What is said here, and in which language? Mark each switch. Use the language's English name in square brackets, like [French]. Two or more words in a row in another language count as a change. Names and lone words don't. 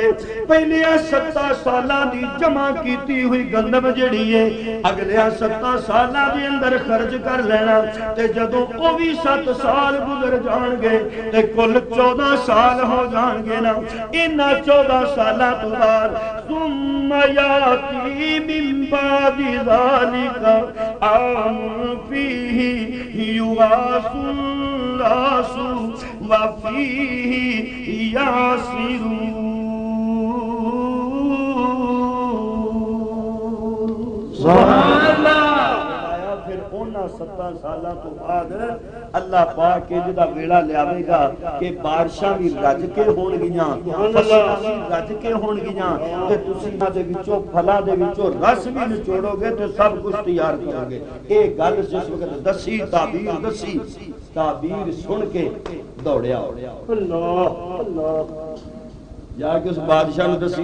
[Punjabi] پہلے 7 سالاں دی جمع کیتی ہوئی گندم جہڑی ہے اگلے 7 سالاں دے اندر خرچ کر لینا. تے جدوں او بھی 7 سال گزر جانگے تے کل 14 سال ہو جانگے نا. انہاں 14 سالاں تو بعد [Arabic] ثم يأتي من بعد ذلك عام فيه يغاث الناس وفيه يعصرون. سبحان الله. [Punjabi] 7 سالاں تو بعد اللہ پاک کے جہدا ویڑا لیاوے گا کہ بارشاں بھی رج کے ہونگیاں، فصلاں بھی رج کے ہونگیاں تے تسیں انہاں دے وچوں پھلاں دے وچوں رس بھی نچوڑو گے تے سب کچھ تیار کرو گے. ایہ گل جس وقت دسی تعبیر سن کے دوڑیا اللہ اللہ جا کے اس بادشاہ نے دسی.